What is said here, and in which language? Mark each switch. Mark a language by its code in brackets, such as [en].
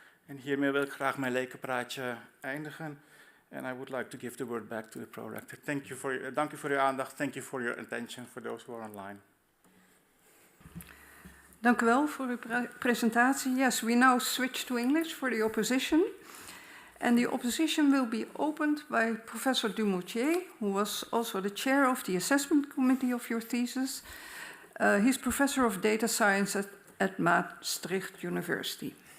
[nl] En hiermee wil ik graag mijn lekenpraatje eindigen. [en] And I would like to give the word back to the prorector. [nl] Dank u voor uw aandacht. [en] Thank you for your attention for those who are online. [nl] Dank u wel voor uw presentatie. [en] Yes, we now switch to English for the opposition. And the opposition will be opened by Professor Dumoutier, who was also the chair of the assessment committee of your thesis. He's professor of data science at Maastricht University.